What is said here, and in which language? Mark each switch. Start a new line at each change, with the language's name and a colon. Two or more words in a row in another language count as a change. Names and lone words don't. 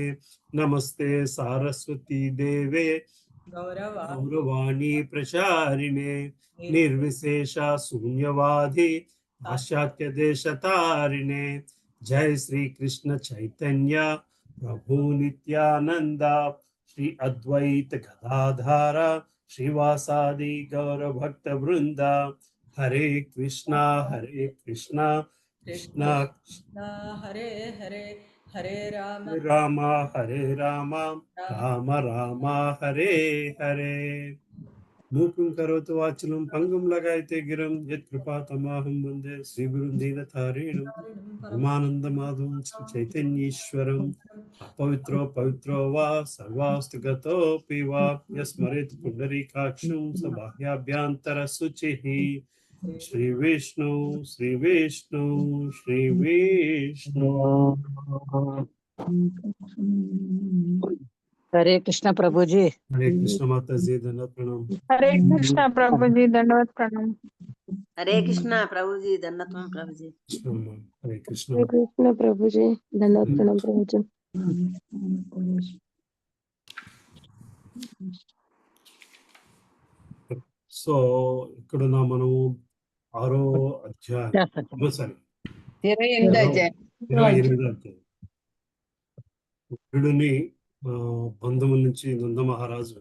Sanskrit: नमस्ते सारस्वती देवे गौरवाणी प्रचारिणे निर्विशेष शून्यवादी पाश्चात्य देशतारिणे। जय श्री कृष्ण चैतन्य प्रभु नित्यानंद श्री अद्वैत गदाधर श्रीवासादि गौर भक्त वृंद। हरे कृष्णा कृष्णा कृष्णा हरे हरे हरे राम हरे राम राम राम हरे हरे। मूकं करोतु वाचनं पङ्गुं लगायते गिरं यत्कृपातमहं वन्दे श्रीगुरुं दीनतारिणं परमानन्दमाधवं श्रीचैतन्येश्वरम्। अपवित्रो पवित्रो वा सर्वास्तु गतोऽपि वा यस्मरेत् पुण्डरीकाक्षं स बाह्याभ्यन्तरशुचिः। श्री विष्णु श्री विष्णु श्री विष्णु।
Hindi: हरे कृष्ण प्रभु जी। हरे कृष्ण माता जी धन्यवाद प्रणाम। हरे कृष्णा प्रभु जी, दंडवत प्रणाम। हरे कृष्णा प्रभु जी, दन्नत प्रभु जी। हरे హరే కృష్ణ. हरे कृष्ण प्रभु जी, धन्यवाद प्रणाम प्रभु जी.
Telugu: సో ఇక్కడున్న మనము 6వ అధ్యాయం, సారీ 28వ అధ్యాయం. 28వ అధ్యాయం. వరుణుని బంధువుల నుంచి నంద మహారాజు.